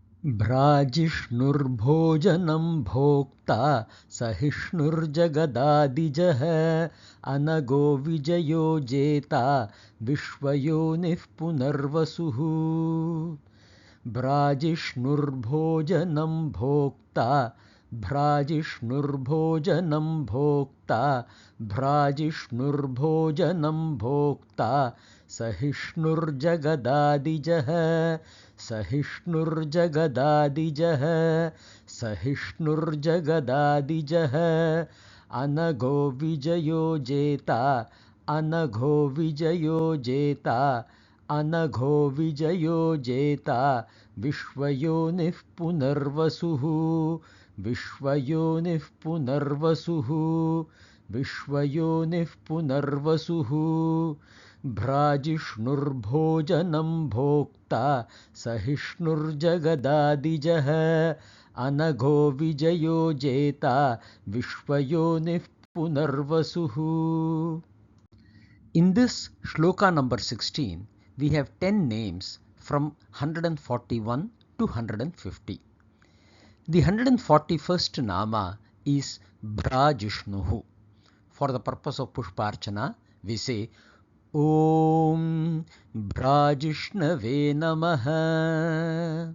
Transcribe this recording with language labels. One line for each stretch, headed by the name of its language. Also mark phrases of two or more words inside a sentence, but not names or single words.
Sanskrit: भ्राजिष्णुर्भोजनं भोक्ता सहिष्णुर्जगदादिजः अनघो विजयो जेता विश्वयोनिः पुनर्वसुः भ्राजिष्णुर्भोजनं भोक्ता भ्राजिष्णुर्भोजनं भोक्ता भ्राजिष्णुर्भोजनं भोक्ता सहिष्णुर्जगदादिजः सहिष्णुर्जगदादिजः सहिष्णुर्जगदादिजः अनघो विजयो जेता अनघो विजयो जेता अनघो विजयो जेता विश्वयोनिः पुनर्वसुः विश्वयोनिः पुनर्वसुः विश्वयोनिः पुनर्वसुः भ्राजिष्णुर्भोजनं भोक्ता सहिष्णुर्जगदादिजः अनघो विजयो जेता विश्वयोनिः पुनर्वसुः.
English: In this Shloka number 16, we have 10 names from 141 to 150. The 141st Nama is Bhraa-Jishnuhu. For the purpose of Pushparchana, we say
Sanskrit: ॐ भ्राजिष्णवे नमः.